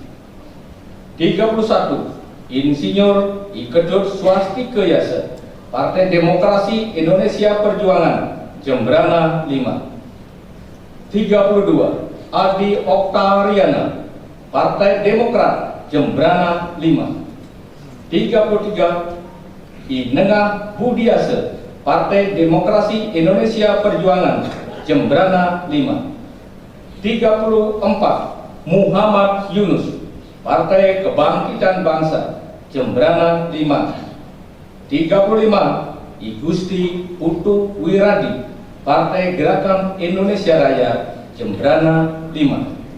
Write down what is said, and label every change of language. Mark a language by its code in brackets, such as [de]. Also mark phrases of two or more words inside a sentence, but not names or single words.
[id] 31. Insinyur Iketut Swastike Yasa, Partai Demokrasi Indonesia Perjuangan, Jembrana 5. 32. Adi Oktariana, Partai Demokrat, Jembrana 5. 33. Inengah Budiase, Partai Demokrasi Indonesia Perjuangan, Jembrana 5. 34. Muhammad Yunus, Partai Kebangkitan Bangsa, Jembrana 5. 35. Igusti Putu Wiradi, Partai Gerakan Indonesia Raya, Jembrana 5.